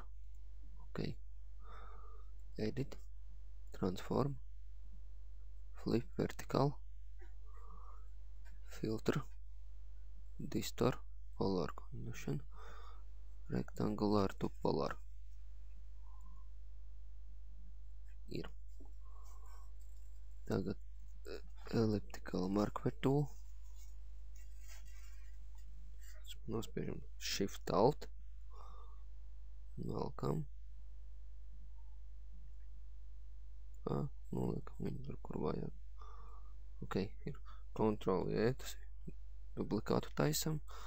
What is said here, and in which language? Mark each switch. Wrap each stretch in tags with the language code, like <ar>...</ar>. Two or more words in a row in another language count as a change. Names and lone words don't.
<en>Ok. Edit. Transform. Flip vertical. Filter. Distor. Polar condition. Rectangular to polar.</en> <lv>Ir.</lv> <en>Tagad elliptical marker tool.</en> <lv>Nospiežam Shift Alt. Velkam. Noliekam viņu tur, kur vajag. Ok, ir Ctrl J, tas ir duplikātu taisam.</lv>